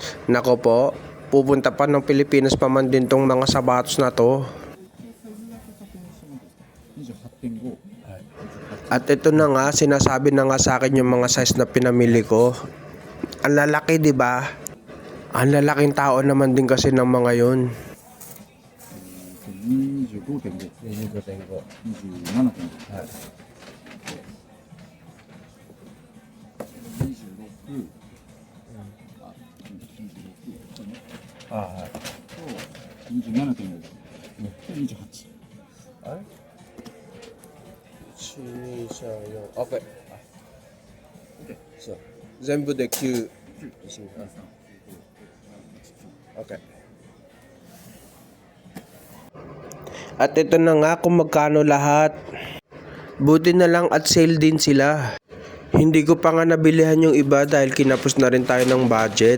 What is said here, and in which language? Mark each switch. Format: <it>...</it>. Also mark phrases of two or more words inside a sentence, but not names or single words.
<tl>Nako po, pupunta pa ng Pilipinas pa man din tong mga sapatos na to. At ito na nga, sinasabi na nga sa akin yung mga size na pinamili ko. Ang lalaki, di ba? Ang lalaking tao naman din kasi ng mga yun.</tl> <ja>25.5、27.5、はい。26、はい。と27.5、28。あれ ?1、2、3、4、OK。そう。全部で 9。OK。</ja> <tl>At ito na nga kung magkano lahat. Buti na lang at sale din sila. Hindi ko pa nga nabilihan yung iba dahil kinapos na rin tayo ng budget.</tl>